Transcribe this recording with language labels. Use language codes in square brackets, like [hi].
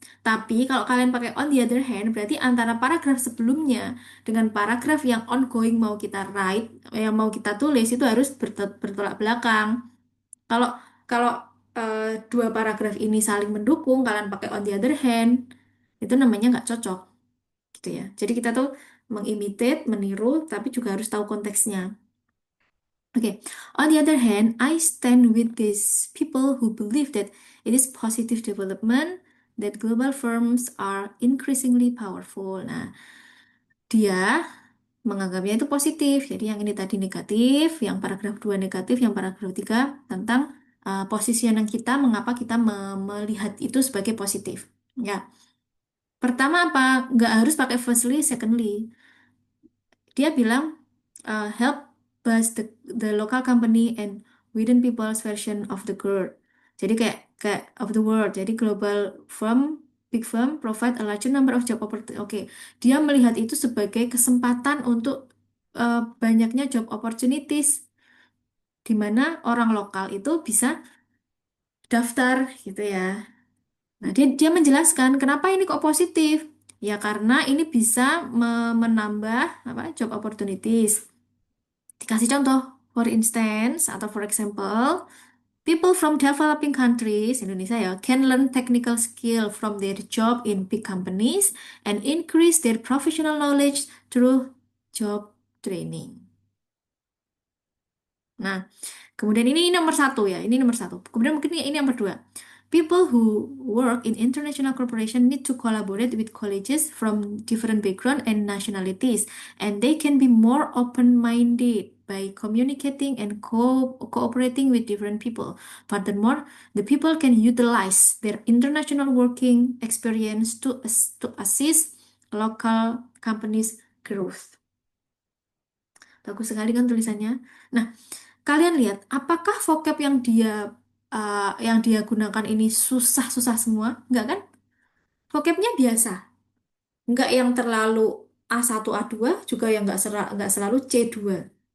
[id] Tapi kalau kalian pakai on the other hand, berarti antara paragraf sebelumnya dengan paragraf yang ongoing mau kita write, yang mau kita tulis itu harus bertolak belakang. Kalau kalau dua paragraf ini saling mendukung, kalian pakai on the other hand, itu namanya nggak cocok, gitu ya. Jadi kita tuh mengimitate, meniru, tapi juga harus tahu konteksnya. Okay. [en] On the other hand, I stand with these people who believe that it is positive development, that global firms are increasingly powerful. [id] Nah, dia menganggapnya itu positif. Jadi yang ini tadi negatif, yang paragraf 2 negatif, yang paragraf 3 tentang positioning kita, mengapa kita melihat itu sebagai positif. Ya, pertama apa? Nggak harus pakai [en] firstly, secondly. [id] Dia bilang [en] help bust the local company and within people's version of the world. [id] Jadi kayak kayak [en] of the world. Jadi global firm, big firm provide a larger number of job opportunity. [id] Oke, dia melihat itu sebagai kesempatan untuk banyaknya job opportunities di mana orang lokal itu bisa daftar gitu ya. Nah, dia menjelaskan kenapa ini kok positif. Ya karena ini bisa menambah apa job opportunities. Dikasih contoh, [en] for instance, atau for example, people from developing countries, [id] Indonesia ya, [en] can learn technical skill from their job in big companies and increase their professional knowledge through job training. [id] Nah, kemudian ini nomor satu ya, ini nomor satu. Kemudian mungkin ini nomor dua. [en] People who work in international corporation need to collaborate with colleagues from different background and nationalities, and they can be more open-minded by communicating and cooperating with different people. Furthermore, the people can utilize their international working experience to assist local companies' growth. [id] Bagus sekali kan tulisannya. Nah, kalian lihat, apakah vocab yang dia gunakan ini susah-susah semua? Enggak kan? Vocabnya biasa. Enggak yang terlalu A1, A2, juga yang enggak selalu C2.